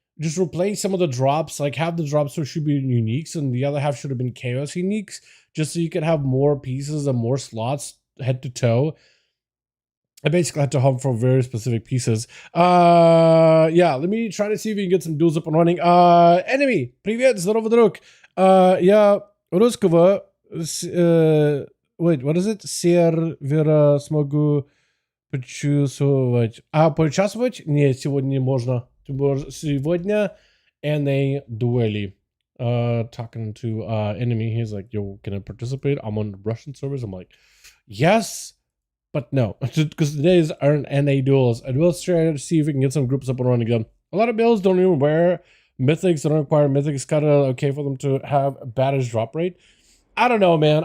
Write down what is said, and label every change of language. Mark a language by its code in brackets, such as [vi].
[en] Just replace some of the drops. Like have the drops which should be uniques and the other half should have been chaos uniques. Just so you can have more pieces and more slots head to toe. I basically had to hunt for very specific pieces. Yeah, let me try to see if we can get some duels up and running. [ru] Enemy, привет, здорово, друг. Я русского, [en] wait, what is it? [ru] Сервера смогу почувствовать. Поучаствовать? Нет, сегодня не можно. Сегодня NA дуэли. [en] Talking to enemy, he's like, yo, can I participate? I'm on the Russian servers. I'm like, yes, but no, because today's aren't NA duels. And we'll try to see if we can get some groups up and running again. A lot of builds don't even wear mythics. They don't require mythics. Kind of okay for them to have a baddest drop rate. I don't know, man.